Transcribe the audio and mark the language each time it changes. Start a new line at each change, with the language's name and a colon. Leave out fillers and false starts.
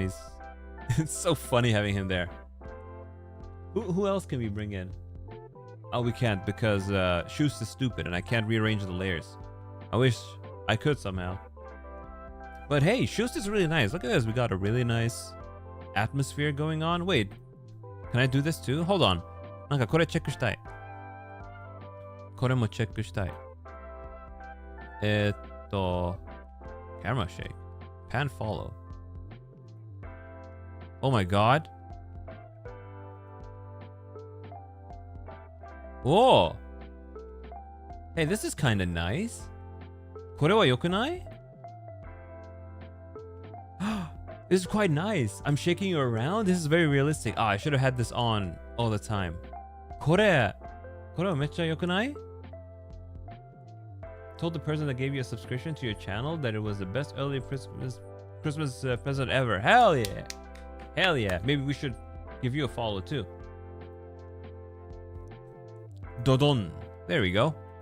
English: It's so funny having him there. Who else can we bring in? Oh, we can't because Shoes is stupid and I can't rearrange the layers. I wish I could somehow. But hey, Shoes is really nice. Look at this. We got a really nice atmosphere going on. Wait, can I do this too? Hold on.
Japanese: なんかこれチェックしたい。これもチェックしたい。
English: camera shake. Pan follow. Oh my god. Whoa. Hey, this is kind of nice.
Japanese: これは良くない?
English: This is quite nice. I'm shaking you around. This is very realistic. I should have had this on all the time.
Japanese: これはめっちゃ良くない?
English: Told the person that gave you a subscription to your channel that it was the best early Christmas present ever. Hell yeah. Maybe we should give you a follow too. Dodon. There we go.